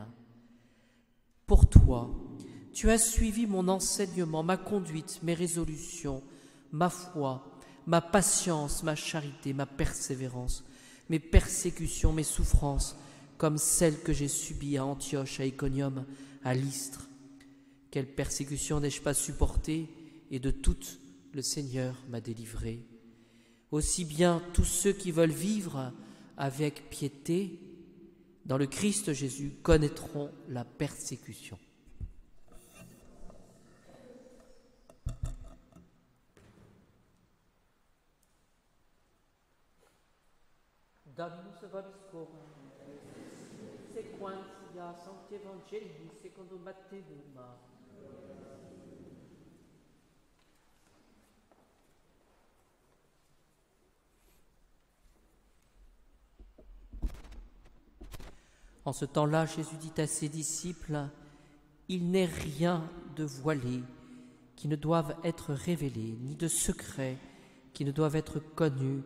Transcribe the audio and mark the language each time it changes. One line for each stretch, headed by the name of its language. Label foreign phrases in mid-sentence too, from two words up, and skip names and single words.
French: Pour toi, tu as suivi mon enseignement, ma conduite, mes résolutions, ma foi, ma patience, ma charité, ma persévérance, mes persécutions, mes souffrances, comme celles que j'ai subies à Antioche, à Iconium, à Lystre. Quelle persécution n'ai-je pas supportée, et de toutes le Seigneur m'a délivré. Aussi bien tous ceux qui veulent vivre avec piété dans le Christ Jésus connaîtront la persécution.
Latin: Dominus vobiscum, sequentia Sancti Evangelii secondo Matteum.
French: En ce temps-là, Jésus dit à ses disciples, « Il n'est rien de voilé qui ne doive être révélé, ni de secret qui ne doive être connu.